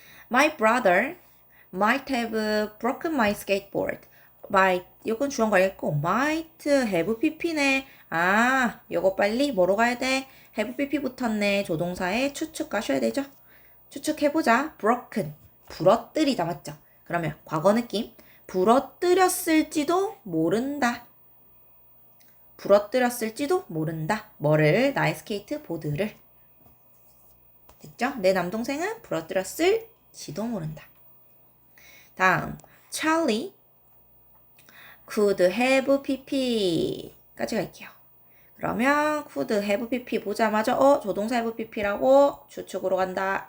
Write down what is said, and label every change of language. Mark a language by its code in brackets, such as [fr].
[en] My brother might have broken my skateboard. [ko] 이건 주어 관리했고 might have pp네. 요거 빨리 뭐로 가야 돼? have pp 붙었네. 조동사에 추측 가셔야 되죠. 추측해보자. broken 부러뜨리다 맞죠? 그러면 과거 느낌 부러뜨렸을지도 모른다. 부러뜨렸을지도 모른다. 뭐를? 나의 스케이트보드를. 됐죠? 내 남동생은 부러뜨렸을지도 모른다. 다음, Charlie could have pp까지 갈게요. 그러면 could have pp 보자마자 조동사 have pp라고 추측으로 간다.